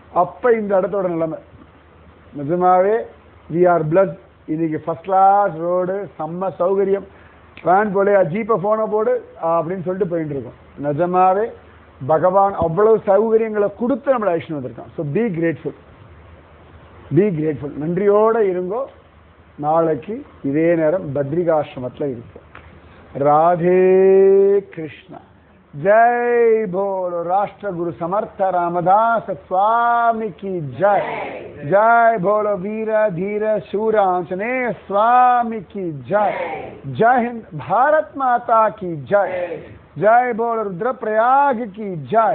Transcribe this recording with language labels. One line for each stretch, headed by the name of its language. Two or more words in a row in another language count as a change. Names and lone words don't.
Tamil: அப்போ இந்த இடத்தோட நிலைமை நிஜமாவே
English: we are plus
Tamil: இன்னைக்கு
English: first class road,
Tamil: செம்ம சௌகரியம். வேன் போல ஜீப்பை ஃபோனை போடு அப்படின்னு சொல்லிட்டு போயிட்டு இருக்கோம். நிஜமாவே பகவான் அவ்வளவு சௌகரியங்களை கொடுத்து நம்மளை அழிச்சுன்னு வந்திருக்கான்.
English: So be grateful, be grateful.
Tamil: நன்றியோட இருங்கோ. நாளைக்கு இதே நேரம் பத்ரிகாசிரமத்தில் இருப்போம். ராதே கிருஷ்ணா.
Hindi: जय बोलो राष्ट्र गुरु समर्थ रामदास स्वामी की जय. जय बोलो वीर धीर शूर आंजनेय स्वामी की जय. जय हिंद. भारत माता की जय. जय बोलो रुद्रप्रयाग की जय.